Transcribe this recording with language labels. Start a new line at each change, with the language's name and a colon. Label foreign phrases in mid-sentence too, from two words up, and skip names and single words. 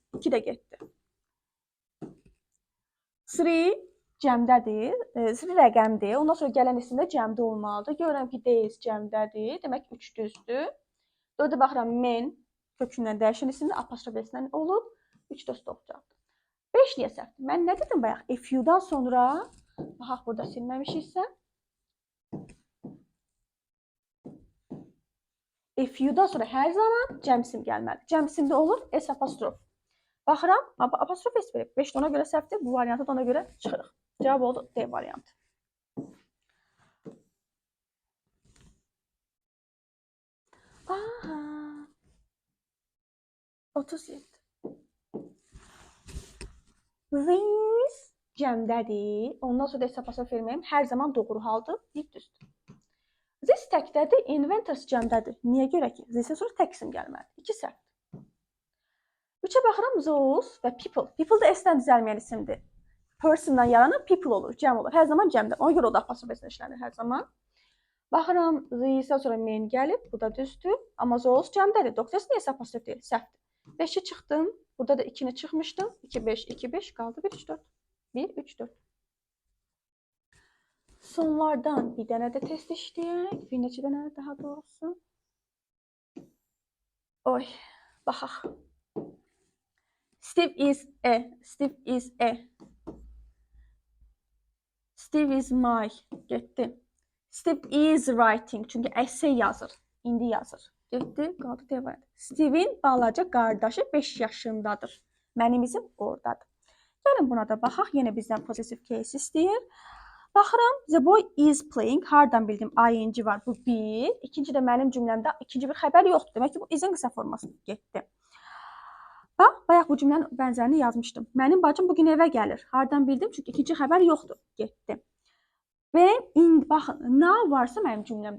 Azerbaijani: 2 də getdi. 3 cəmdədir, zil rəqəmdir. Ondan sonra gələn isim də cəmdə olmalıdır. Görürəm ki, days cəmdədir. Demək 3 düzdür. 4-ə baxıram, men kökündən dəyişən isim də apostrof S-dən olub. 3 də stopcaqdır. 5 niyə səhvdir? Mən nə dedim bayaq?
English: If you-
Azerbaijani: dan sonra, baxaq burada silməmişiksə.
English: If you-
Azerbaijani: dan sonra hər zaman cəmsim gəlməlidir. Cəmsimdə olur S apostrof. Baxıram, apostrof S verib. 5 də ona görə səhvdir. Bu variantı da ona görə çıxırıq. Cavab oldu D variantı. Aha. 37. These cəmdədir. Ondan sonra da S apostrof verməyim hər zaman doğru haldır. Bir düzdür. This təkdədir, inventors cəmdədir. Niyə görə ki, this-ə sonra tək isim gəlməlidir. 2 səhv. 3-ə baxıram,
English: those və people.
Azerbaijani: People da S-dən düzəlməyən isimdir. Persondan yaranan people olur, cəm olur. Hər zaman cəmdə. Ona görə o da apostrof S-lə işlənir hər zaman. Baxıram, this-ə sonra main gəlib, bu da düzdür. Amma those cəmdədir. 9 niyə apostrof deyil? Səhvdir. 5-ə çıxdım. Burada da 2-ni çıxmışdım. 2, 5, 2, 5 qaldı. 1, 3, 4. 1, 3, 4. Sonlardan bir dənə də test işləyək. Bir neçə dənə daha doğrusu. Oy, baxaq.
English: Steve is a. Steve is a. Steve is my. Getdi. Steve is writing.
Azerbaijani: Çünki essay yazır. İndi yazır. Getdi, qaldı devam. Steve'in balaca qardaşı 5 yaşındadır. Mənim izim oradadır. Gəlin buna da baxaq. Yenə bizdən
English: possessive case
Azerbaijani: istəyir. Baxıram,
English: the boy is playing.
Azerbaijani: Hardan bildim? ING var. Bu bir. İkinci də mənim cümləmdə ikinci bir xəbər yoxdur. Demək ki, bu izin qısa forması getdi. Bax, bayaq bu cümlənin bənzərini yazmışdım. Mənim bacım bugün evə gəlir. Hardan bildim? Çünki ikinci xəbər yoxdur. Getdi. Və baxın, now varsa mənim cümləmdə.